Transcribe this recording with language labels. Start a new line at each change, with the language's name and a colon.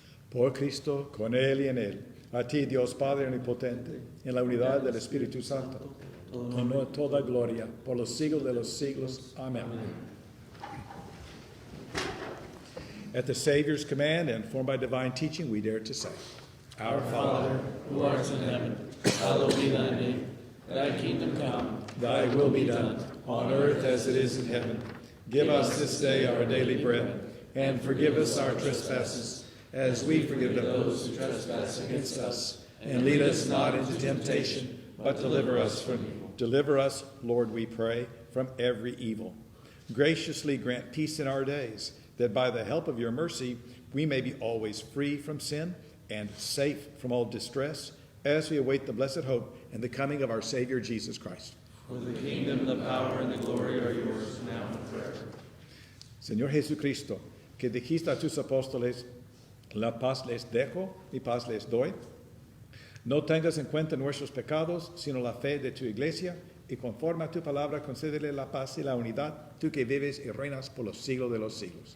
Spanish: Por Cristo, con Él y en Él, a ti, Dios Padre omnipotente, en la unidad del Espíritu Santo, honor, toda gloria, por los siglos de los siglos. Amén.
English: At the Savior's command and formed by divine teaching, we dare to say, Our Father, who art in heaven, hallowed be thy name. Thy kingdom come, Thy will be done, on earth as it is in heaven. Give us this day our daily bread, and forgive us our trespasses, as we forgive those who trespass against us. And lead us not into temptation, but deliver us from evil. Deliver us, Lord, we pray, from every evil. Graciously grant peace in our days, that by the help of your mercy we may be always free from sin and safe from all distress, as we await the blessed hope and the coming of our Savior Jesus Christ. For the kingdom, the power, and the glory are yours, now and forever.
Spanish: Señor Jesucristo, que dijiste a tus apóstoles, la paz les dejo, mi paz les doy. No tengas en cuenta nuestros pecados, sino la fe de tu iglesia, y conforme a tu palabra concédele la paz y la unidad, tú que vives y reinas por los siglos de los siglos.